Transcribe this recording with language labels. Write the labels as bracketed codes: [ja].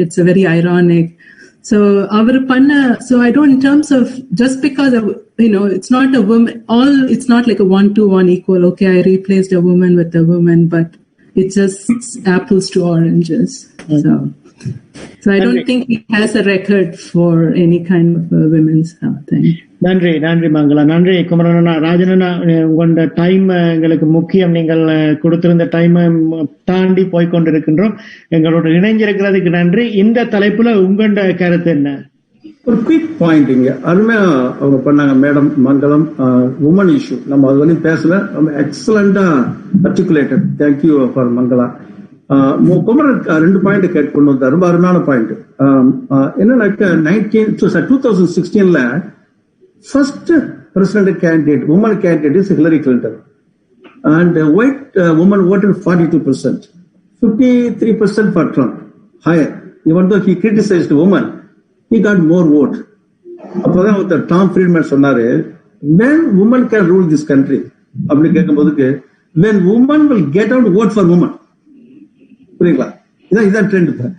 [en] It's a very ironic. So so I don't, in terms of, just because of, it's not a woman, it's not like a 1-to-1 equal. Okay, I replaced a woman with a woman, but it's just apples to oranges. So I don't think he has a record for any kind of women's thing. [ta] நன்றி மங்களா. நன்றி குமரண்ணா. ராஜனண்ணா, உங்களோட time எங்களுக்கு முக்கியம். நீங்கள் கொடுத்திருந்த time தாண்டி போய்கொண்டிருக்கின்றோம். எங்களோட இணைஞ்சிருக்கிறதுக்கு நன்றி. இந்த தலைப்புல உங்களோட கருத்து என்ன? ஒரு குயிக் பாயிண்ட் இங்க அருமையா அவங்க பண்ணாங்க மேடம் மங்களம். உமன் இஷ்யூ நம்ம அது வரையும் பேசல, [en] எக்ஸலண்டா articulated. Thank you for [ta] Mangala. Kumaran 2 point gate கொண்டு வந்தார், ரொம்ப அருமையான பாயிண்ட். என்னன்னாக்க [en] 2016ல first president candidate, woman candidate is Hillary Clinton, and white woman voted 42%, 53% for Trump, higher. Even though he criticized the woman, he got more vote. [ta] அப்பதான் [en] Tom Friedman [ta] சொன்னாரு, [en] when woman can rule this country, [ta] அப்படி கேட்கும் போதுக்கு, [en] when woman will get out vote for woman. [ta] புரியுங்களா? இதான் trend.